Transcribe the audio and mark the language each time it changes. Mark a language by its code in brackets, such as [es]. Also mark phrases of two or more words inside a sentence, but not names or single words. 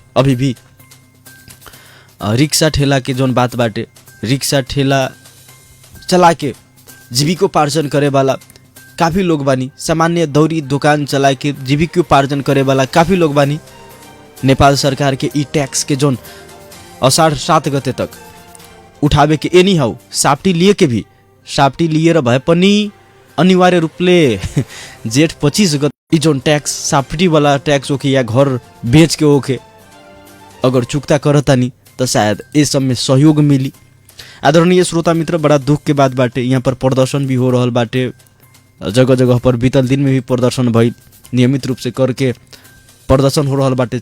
[bho] अभी भी रिक्शा ठेला के जोन बात बाटे, रिक्शा ठेला चला के जीविकोपार्जन करे वाला काफ़ी लोग बानी। सामान्य दौरी दुकान चला के जीविकोपार्जन करे वाला काफ़ी लोग बानी। नेपाल सरकार के ई टैक्स के जोन अषाढ़ 7 गते तक उठावे के [en] any how [bho] साप्टी लिए के भी साप्टी [ne] लिएर भए पनि अनिवार्य रूपले [bho] जेठ 25 गते ई जोन टैक्स साप्टी वाला टैक्स होके या घर बेच के होके अगर चुकता करतानी तो शायद इस सब में सहयोग मिली। आदरणीय श्रोता मित्र बड़ा दुख के बात बाटे। यहाँ पर प्रदर्शन भी हो रहल बाटे। जगह जगह पर बीतल दिन में भी प्रदर्शन भइल नियमित रूप से करके प्रदर्शन हो रहल बाटे।